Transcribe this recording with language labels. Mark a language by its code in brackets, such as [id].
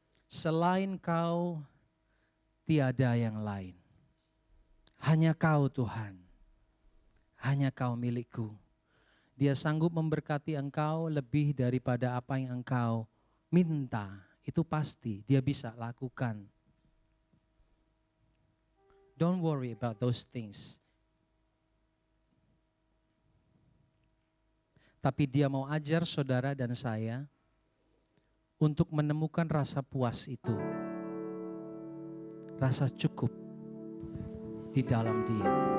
[id] Selain Kau, tiada yang lain. Hanya Kau Tuhan. Hanya Kau milikku. Dia sanggup memberkati engkau lebih daripada apa yang engkau minta. Itu pasti dia bisa lakukan. [en] Don't worry about those things. [id] Tapi dia mau ajar saudara dan saya untuk menemukan rasa puas itu. Rasa cukup di dalam Dia.